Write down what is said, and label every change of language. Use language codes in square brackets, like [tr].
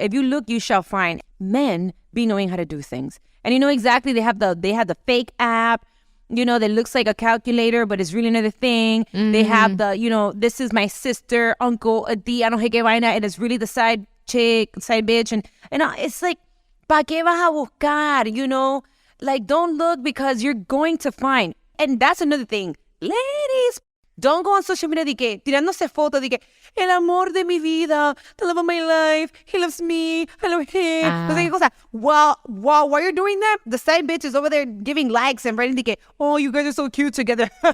[en] If you look, you shall find. Men be knowing how to do things. And you know exactly, they have the fake app, you know, that looks like a calculator, but it's really another thing. Mm-hmm. They have the, you know, this is my sister, uncle, [es] a tía, no sé qué vaina, [en] and it's really the side chick, side bitch. And it's like, [es] ¿pa qué vas a buscar? [en] You know, like, don't look because you're going to find. And that's another thing. Ladies, don't go on social media [es] de que, tirándose fotos de que, el amor de mi vida, [en] the love of my life, he loves me, I love him. [es] No sé qué cosa. [en] While you're doing that, the side bitch is over there giving likes and writing [es] de que, [en] oh, you guys are so cute together.